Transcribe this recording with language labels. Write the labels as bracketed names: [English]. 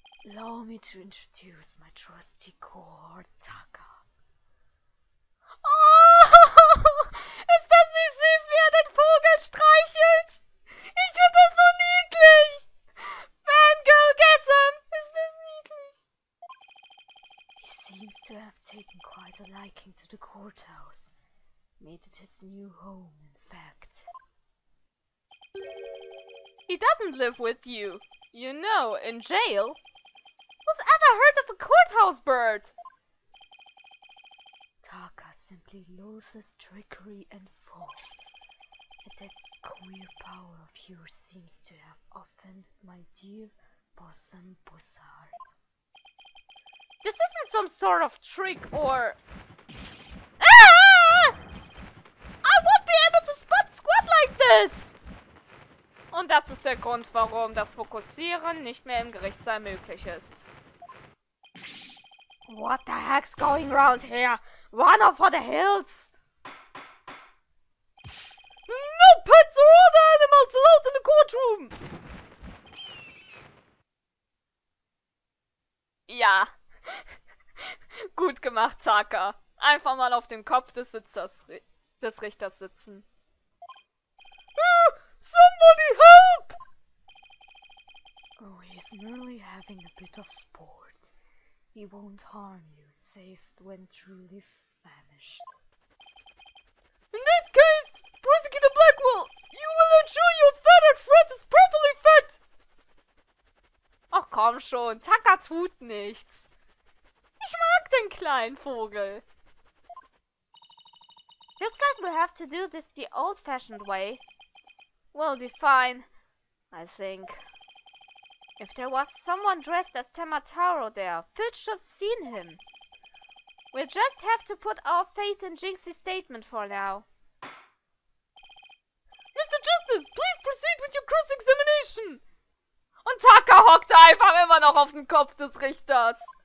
[English] Allow me to introduce my trusty cohort, Taka. [German] Oh, ist das nicht süß, wie er den Vogel streichelt? Ich finde das so niedlich. Fangirl, guess him. Ist das niedlich? [English] He seems to have taken quite a liking to the courthouse. Made it his new home, in fact. He doesn't live with you. You know, in jail. Who's ever heard of a courthouse bird? Taka simply loathes trickery and fraud. And that queer power of yours seems to have offended my dear bosom Bussard. This isn't some sort of trick or... Ah! I won't be able to spot squat like this! [German] Und das ist der Grund, warum das Fokussieren nicht mehr im Gerichtssaal möglich ist. [English] What the heck's going around here? Run off for the hills! No pets or other animals allowed in the courtroom! [German] Ja. Gut gemacht, Taka. Einfach mal auf dem Kopf des Richters sitzen. [English] Somebody help! Oh, he's merely having a bit of sport. He won't harm you, save when truly famished. In that case, Prosecutor Blackwell, you will ensure your feathered friend is properly fed! [German] Ach komm schon, Taka tut nichts. Ich mag den kleinen Vogel. [English] Looks like we have to do this the old-fashioned way. We'll be fine, I think. If there was someone dressed as Temataro there, Filch should have seen him. We'll just have to put our faith in Jinxie's statement for now. Mr. Justice, please proceed with your cross-examination. [German] Und Tucker hockte einfach immer noch auf dem Kopf des Richters.